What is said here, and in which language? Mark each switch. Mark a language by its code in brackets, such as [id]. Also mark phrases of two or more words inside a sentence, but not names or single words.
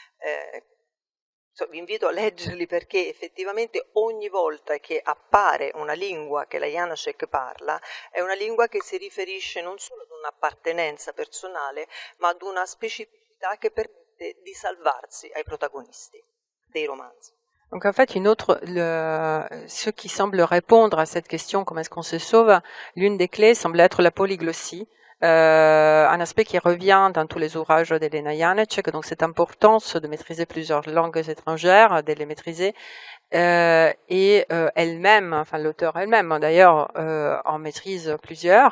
[it] Vi invito a leggerli perché effettivamente ogni volta che appare una lingua che la Janáček parla è una lingua che si riferisce non solo ad un'appartenenza personale, ma ad una specificità che permette di salvarsi ai protagonisti dei romanzi. [fr] Donc en fait, ce qui semble répondre à cette question, comment est-ce qu'on se sauve, l'une des clés semble être la polyglossie. Un aspect qui revient dans tous les ouvrages d'Elena Janáček, donc cette importance de maîtriser plusieurs langues étrangères, de les maîtriser, et elle-même, enfin l'auteur elle-même d'ailleurs, en maîtrise plusieurs.